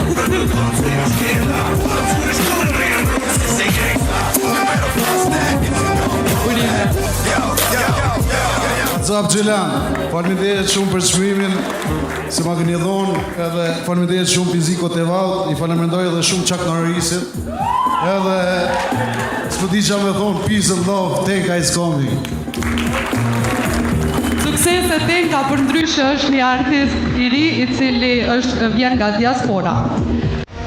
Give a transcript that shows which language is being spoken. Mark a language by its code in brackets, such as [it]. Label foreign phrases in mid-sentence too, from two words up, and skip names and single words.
[sq] Zap Gjelan, faleminderit shumë për çmimin se ma keni dhonë, edhe faleminderit shumë Ziko TV, i faleminderoj edhe shumë Chuck Norrisit, edhe s'po di çfarë më thon, [en] peace and love, Tenka is coming. [sq] Suksese Tenka, për ndryshe është një artist i ri i cili vjen nga diaspora.